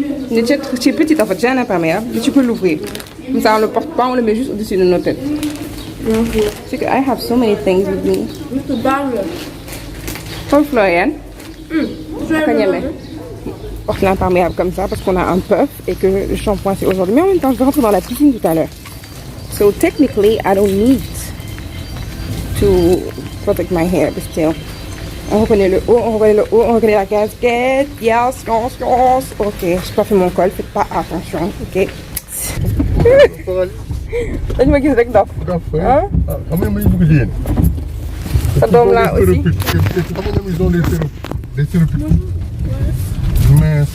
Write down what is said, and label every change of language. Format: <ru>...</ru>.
<fr>C'est petit en fait, j'ai un imperméable, mais tu peux l'ouvrir. Comme ça on le porte pas, on le met juste au-dessus de nos têtes. C'est que</fr> <en>I have so many things with me.</en> <fr>Comme Florian.</fr> <wo>Naka ñeme.</wo> <fr>Porte l'imperméable comme ça parce qu'on a un puff et que le shampoing c'est aujourd'hui. Mais en même temps je vais rentrer dans la piscine tout à l'heure.</fr> <en>So technically I don't need to protect my hair, but still.</en> <fr>On reconnaît le haut, on reconnaît la casquette. Yes. Ok, j'ai pas fait mon col, faites pas attention, ok.</fr> <wo>dañu ma gis rek dof. Ah xam nga may bëgg jigéen. Sa doom laa aussi. Xam nga</wo> <fr>ils ont des stéréotypes. Mais</fr>